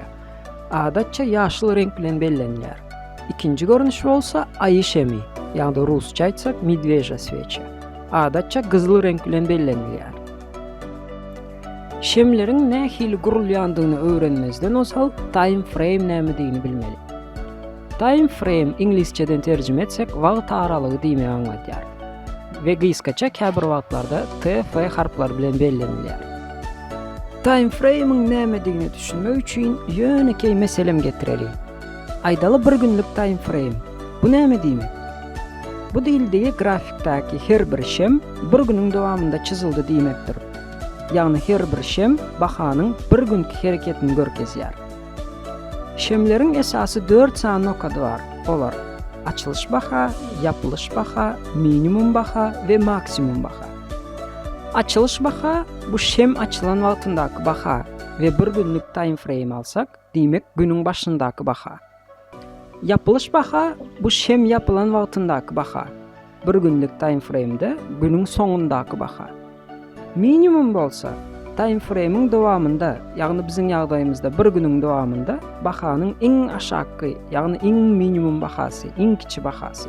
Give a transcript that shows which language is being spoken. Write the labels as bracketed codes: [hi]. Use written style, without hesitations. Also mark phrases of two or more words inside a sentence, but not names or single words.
[tk] Adatça ýaşyl renk bilen bellenýär. İkinji görnüşi bolsa aýy şemi, ýagny rusça aýtsak [ru] медвежья свеча. [tk] Adatça gyzyl renk bilen bellenýär. Şemleriň nähili gurulýandygyny öwrenmezden osal [en] time frame [tk] nämedigini bilmeli. [en] Time frame [tk] ingilisçeden terjime etsek wagt aralygy diýmeýän anlatýar. We gysgaça käbir wagtlarda T-F harplar bilen bellenýär. [en] Time frame'in [tk] nämedigini düşünmek üçin ýöneki meselem getirelim. Aýdaly bir günlük [en] time frame. [tk] Bu näme diýmek? Bu dildäki grafiktäki her bir şem bir günüň dowamynda çizildi diýmekdir. Ýagny her bir şem bahanyň bir günki hereketini görkezýär. Şemleriň esasy 4 san nokady bar. Olar: açylış baha, ýapylış baha, minimum baha we maksimum baha. Açılış baha bu şem açılan wagtyndaky baha we bir günlük [en] time frame [tk] alsak, diýmek günüň başyndaky baha. Ýapylış baha bu şem ýapylan wagtyndaky baha. Bir günlük [en] time frame'de [tk] günüň soňundaky baha. Minimum bolsa [en] time frame'in [tk] dowamynda, ýagny biziň ýagdaýymyzda bir günüň dowamynda bahanyň iň aşaky, ýagny iň minimum bahasy, iň kiçi bahasy.